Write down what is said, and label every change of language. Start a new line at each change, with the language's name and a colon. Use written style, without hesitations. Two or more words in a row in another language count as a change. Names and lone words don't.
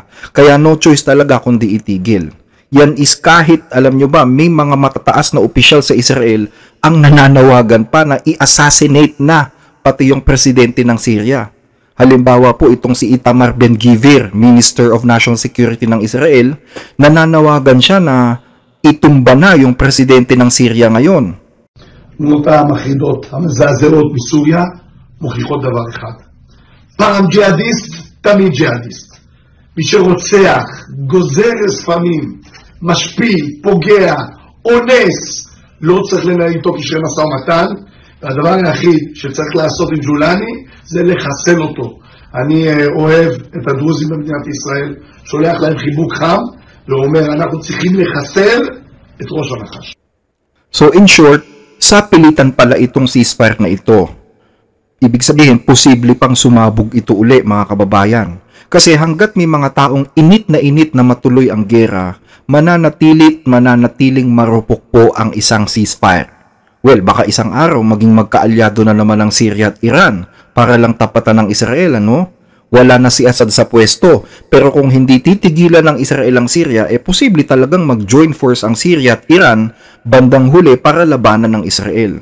Filipino: Kaya no choice talaga kundi itigil. Yan is kahit, alam nyo ba, may mga matataas na opisyal sa Israel ang nananawagan pa na i-assassinate na pati yung presidente ng Syria. Halimbawa po itong si Itamar Ben-Gvir,
English: Minister of National Security
Filipino: ng Israel, nananawagan siya na itumba na yung presidente ng Syria ngayon.
Hebrew: תמונות המחרידות, המזעזעות מסוריה, מוכיחות דבר אחד. פעם ג'יהאדיסט, תמיד ג'יהאדיסט. מי שרוצח, גוזר ספמים, משפיל, פוגע, אונס, לא צריך לנהל איתו קשרי משא ומתן, והדבר היחיד שצריך לעשות עם ג'ולני זה לחסל אותו. אני אוהב את הדרוזים במדינת ישראל, שולח להם חיבוק חם, ואומר אנחנו צריכים לחסל את ראש הנחש.
English: So in short,
Filipino: sa pilitan pala itong ceasefire na ito. Ibig sabihin, posible pang sumabog ito uli, mga kababayan. Kasi hanggat may mga taong init na matuloy ang gera, mananatiling marupok po ang isang ceasefire. Well, baka isang araw maging magkaalyado na naman ang Syria at Iran para lang tapatan ng Israel, Wala na si Assad sa pwesto, pero kung hindi titigilan ng Israel ang Syria, posible talagang mag-
English: join force
Filipino: ang Syria at Iran bandang huli para labanan ng Israel.